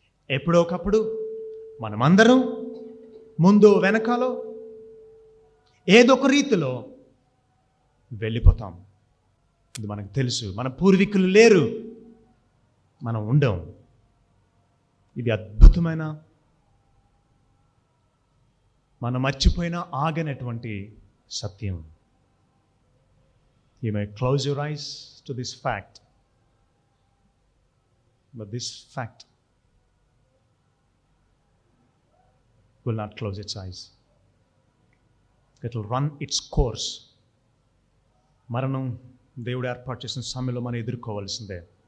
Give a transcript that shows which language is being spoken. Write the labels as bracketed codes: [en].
[te] ఎప్పుడో ఒకప్పుడు మనమందరం ముందు వెనకాలో ఏదో ఒక రీతిలో వెళ్ళిపోతాం. ఇది మనకు తెలుసు. మన పూర్వీకులు లేరు, మనం ఉండం. ఇది అద్భుతమైన, మనం మర్చిపోయినా ఆగనటువంటి సత్యం. [en] You may close your eyes to this fact, but this fact will not close its eyes. It will run its course. [te] మరణం దేవుడు ఏర్పాటు చేసిన సమయంలో మనం ఎదుర్కోవాల్సిందే.